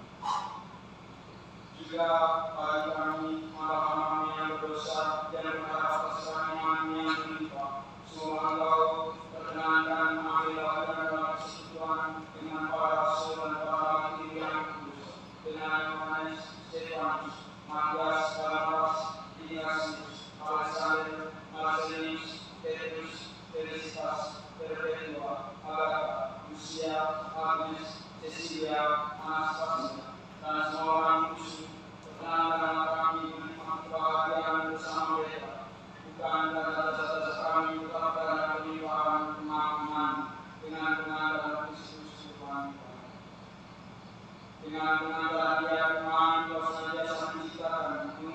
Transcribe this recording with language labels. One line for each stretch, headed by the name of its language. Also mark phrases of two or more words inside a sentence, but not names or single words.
Indonesian: Juga bagi kami hamba-hamba yang berdosa dan berharap atas kehadiran yang melimpah, semoga Engkau perkenankan mengambil bagian dalam persekutuan dengan para rasul dan para nabi yang kudus, dengan Yohanes, Stefanus, Matias, Barnabas, Ignatius, Alexander, Marcelinus, Petrus, Felicitas, Perpetua, Agatha, Lucia, Agnes, Cecilia, Anastasia, dan semua orang kudus. Perkenankan kami menikmati kebahagiaan bersama mereka, bukan karena jasa-jasa kami, tetapi karena kelimpahan kemakmuran dengan pengadaan Kristus Tuhan. Dengan pengadaan Dia Tuhan, Kau senantiasa menciptakan